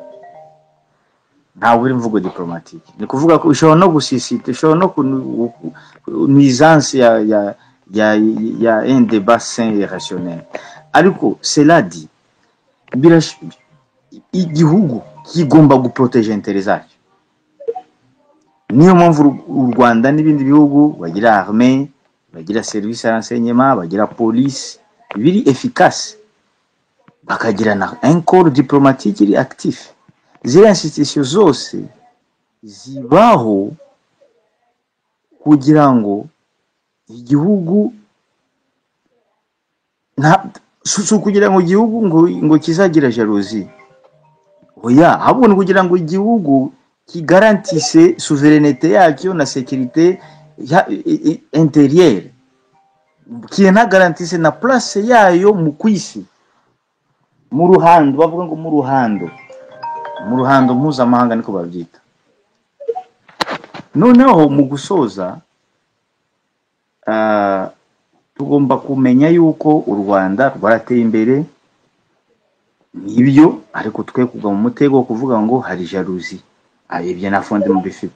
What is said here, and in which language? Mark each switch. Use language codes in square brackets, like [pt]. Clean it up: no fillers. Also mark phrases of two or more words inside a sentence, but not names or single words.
[rw] ni kuvuga ko ushobora no gusisita, ushobora no nuisance ya [fr] un débat sain et rationnel. [rw] Ariko [fr] cela dit, [rw] igihugu kigomba guproteger intérêt zacyo. Niyo mpamvu u Rwanda n'ibindi bihugu bagira armée, bagira [fr] service à renseignement, [rw] bagira police biri efficace, bakagira na [fr] un corps diplomatique [rw] iri actif. Ziriya institution zose zibaho kugira ngo igihugu kugira ngo igihugu ngo kizagira jalousie. Oya, ahubwo ni kugira ngo igihugu kigarantise souveraineté yacyo na [fr] sécurité intérieure, [rw] kinagarantise na place yayo mu kwisi, mu ruhando, bavuga ngo mu ruhando mpuzamahanga niko babyita. Noneho mu gusoza, tugomba kumenya yuko u Rwanda rwarateye imbere nibyo, ariko twe kugwa mu mutego wo kuvuga ngo hari jalousie, ibyo na fonde mu bifite.